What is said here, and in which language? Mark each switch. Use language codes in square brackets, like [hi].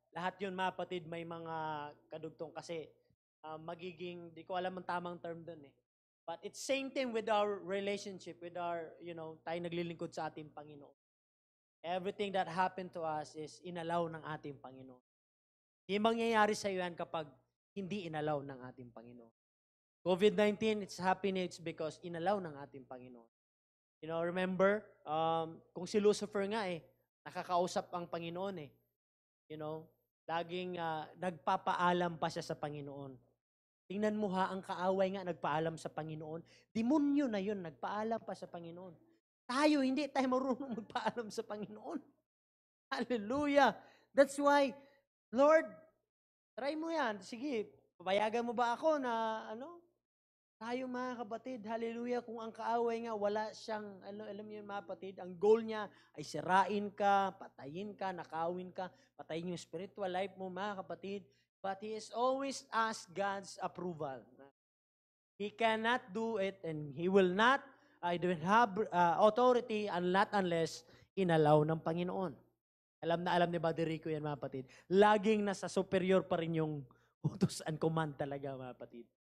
[tl] Lahat yun, mapatid, may mga kadugtong kasi magiging, di ko alam ang tamang term dun eh. [en] But it's same thing with our relationship, with our, [tl] tayo naglilingkod sa ating Panginoon. [en] Everything that happened to us is [tl] inalaw ng ating Panginoon. Hindi mangyayari sa iyo yan kapag hindi inalaw ng ating Panginoon. [en] COVID-19, it's happening, it's because [tl] inalaw ng ating Panginoon. Remember, kung si Lucifer nga nakakausap ang Panginoon laging nagpapaalam pa siya sa Panginoon. Tingnan mo ang kaaway nga nagpaalam sa Panginoon. Demonyo na yun, nagpaalam pa sa Panginoon. Tayo, hindi tayo marunong magpaalam sa Panginoon. Hallelujah! [en] That's why, Lord, try [tl] mo yan. Sige, papayagan mo ba ako na, tayo mga kapatid, hallelujah, kung ang kaaway nga, wala siyang, alam niyo mga kapatid, ang goal niya ay sirain ka, patayin ka, nakawin ka, patayin yung spiritual life mo mga kapatid. [en] But he is always ask God's approval. He cannot do it and he will not, I don't have authority unless [tl] inalaw ng Panginoon. Alam ni Brother Rico yan mga kapatid. Laging nasa superior pa rin yung utos and command talaga mga kapatid.